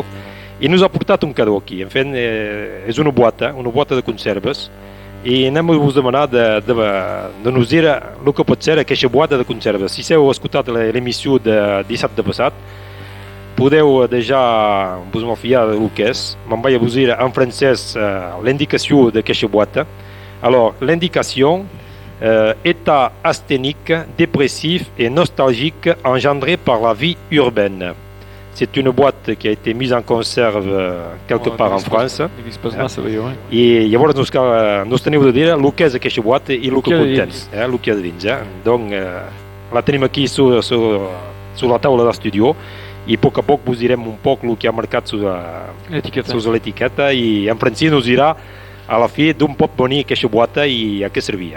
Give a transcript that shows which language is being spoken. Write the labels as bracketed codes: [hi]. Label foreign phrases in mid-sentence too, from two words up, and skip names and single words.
[ca] I nos ha portat un cadó aquí. En fet, és una boata de conserves i anem a vos demanar de nos dir el que pot ser aquesta boata de conserves. Si heu escoltat l'emissió de dissabte passat, podeu déjà vos malfiar del que és. Me'n vaig a vos dir en francès l'indicació d'aquesta boîte. [fr] Alors, l'indication, état asthénique, dépressif et nostalgique engendré par la vie urbaine. C'est une boîte qui a été mise en conserve quelque part en France. [ca] I llavors nos teniu de dir el que és aquesta boîte i el que contén, el que és dins. Donc, la tenim aquí sur la taula d'estudio i a poc vos direm un poc el que ha marcat sus l'etiqueta i en Francí nos dirà a la fi d'on pot venir aquesta boata i a què servia.